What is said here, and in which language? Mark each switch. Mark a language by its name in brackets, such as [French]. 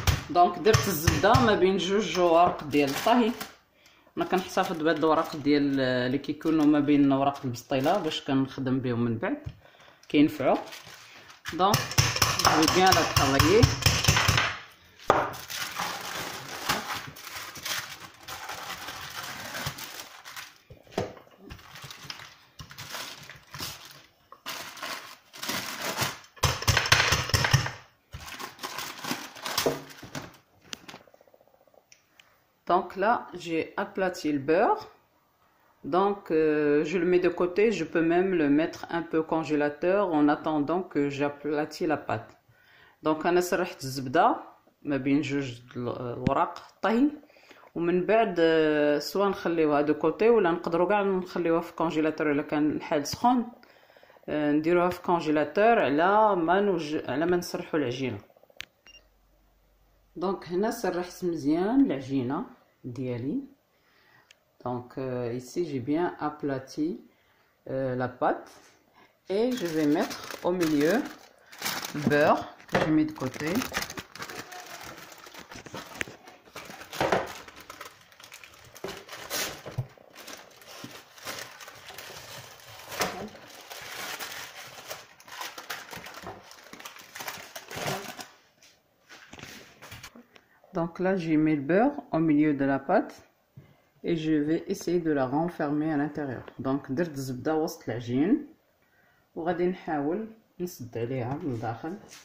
[Arabic] دونك درت الزبده ما بين جوج ورق ديال الطهي. انا كنحتفظ بهاد الورق ديال اللي كيكونوا ما بين ورق البسطيله باش كنخدم بهم من بعد كينفعوا. [French] دونك je vais bien la travailler. Donc là, j'ai aplati le beurre. Donc je le mets de côté, je peux même le mettre un peu au congélateur en attendant que j'aplatis la pâte. [Arabic] Donc انا سرحت الزبده ما بين جوج الوراق طهي، ومن بعد سواء نخليوها دو كوتي ولا نقدروا كاع نخليوها في كونجيلاتور الا كان الحال سخون، نديروها في كونجيلاتور على ما نسرحوا العجينه. دونك هنا سرحت مزيان العجينه ديالي. [French] Donc ici j'ai bien aplati la pâte et je vais mettre au milieu le beurre que j'ai mis de côté. Donc là, j'ai mis le beurre au milieu de la pâte et je vais essayer de la renfermer à l'intérieur. [Arabic] Donc درت الزبدة وسط العجين وغادي نحاول نسد عليها من الداخل.